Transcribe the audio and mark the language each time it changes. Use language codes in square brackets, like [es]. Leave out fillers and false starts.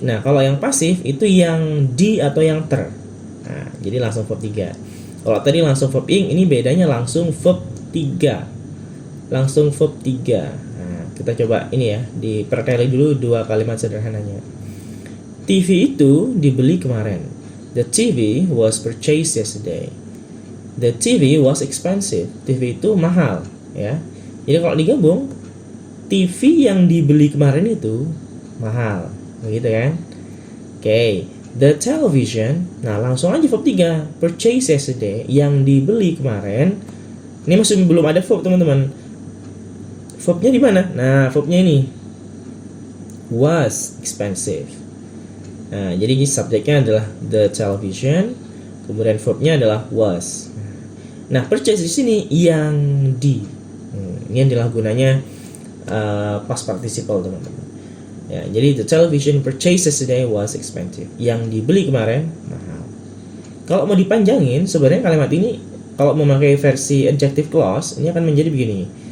[id] Nah, kalau yang pasif itu yang di atau yang ter. Nah, jadi langsung verb 3. Kalau tadi langsung verb ing, ini bedanya langsung verb 3. Langsung verb 3. Nah, kita coba ini ya, diperkali dulu dua kalimat sederhananya. TV itu dibeli kemarin. [en] The TV was purchased yesterday. The TV was expensive. TV itu mahal ya. [id] Jadi kalau digabung, TV yang dibeli kemarin itu mahal, begitu kan? Oke, the television. Nah, langsung aja verb 3. Purchase yesterday, yang dibeli kemarin. Ini masih belum ada verb, teman-teman. Verbnya di mana? Nah, verbnya ini was expensive. Nah, jadi subjeknya adalah the television, kemudian verbnya adalah was. Nah, purchase di sini yang di. Ini adalah gunanya past participle, teman-teman. Ya, jadi the television purchased yesterday was expensive. Yang dibeli kemarin mahal. Kalau mau dipanjangin, sebenarnya kalimat ini kalau memakai versi adjective clause, ini akan menjadi begini.